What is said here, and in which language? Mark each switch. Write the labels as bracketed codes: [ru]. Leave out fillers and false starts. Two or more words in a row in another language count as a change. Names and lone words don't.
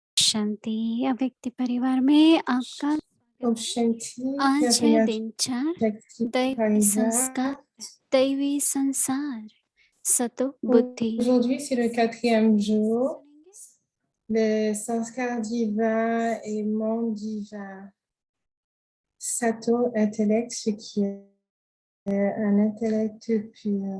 [hi] शांति। अव्यक्ति परिवार में आपका ओम शांति, आज है [fr] bienvenue à [hi] दिन 4 Shakti दैवी संस्कार, Parivat. दैवी संसार, सतो बुद्धि। [fr] Aujourd'hui, c'est le 4e jour, le sanskar divin et monde divin. Sato, intellect, ce qui est un intellect pur.